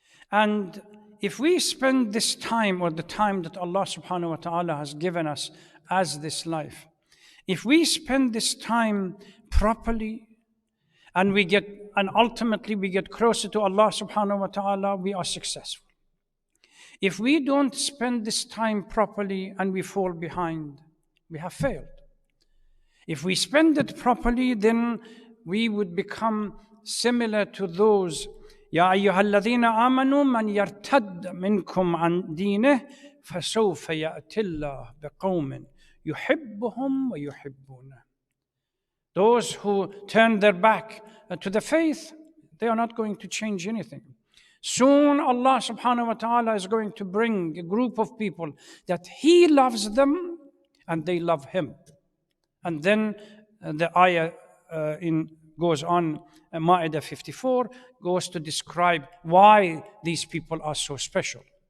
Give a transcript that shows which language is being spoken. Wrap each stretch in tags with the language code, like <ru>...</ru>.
<en>And if we spend this time, or the time that Allah subhanahu wa ta'ala has given us as this life, if we spend this time properly, and ultimately we get closer to Allah subhanahu wa ta'ala, we are successful. If we don't spend this time properly and we fall behind, we have failed. If we spend it properly, then we would become similar to those,</en> <ar>يا أيها الذين آمنوا من يرتد منكم عن دينه فسوف يأتي الله بقوم يحبهم ويحبونه.</ar> <en>Those who turn their back to the faith, they are not going to change anything. Soon Allah subhanahu wa ta'ala is going to bring a group of people that He loves them and they love Him. And then the ayah goes on, Ma'idah 54, goes to describe why these people are so special.</en>